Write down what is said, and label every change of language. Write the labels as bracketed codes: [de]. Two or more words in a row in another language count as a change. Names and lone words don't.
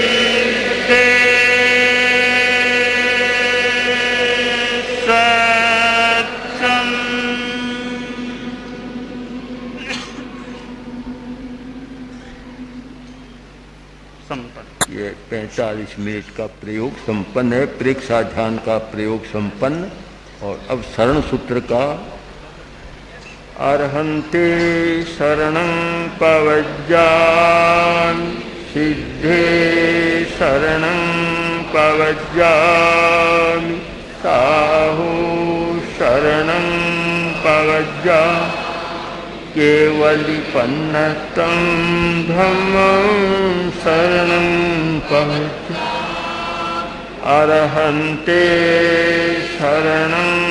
[hi] ये 45 मिनट का प्रयोग संपन्न है। प्रेक्षा ध्यान का प्रयोग संपन्न। और अब शरण सूत्र का [pra] अर्हन्ते शरणं पवज्जामि सिद्धे शरणं पवज्जामि साहु शरणं पवज्जामि केवलिपन्नतं धम्मं शरणं पवज्जामि अर्हन्ते शरणं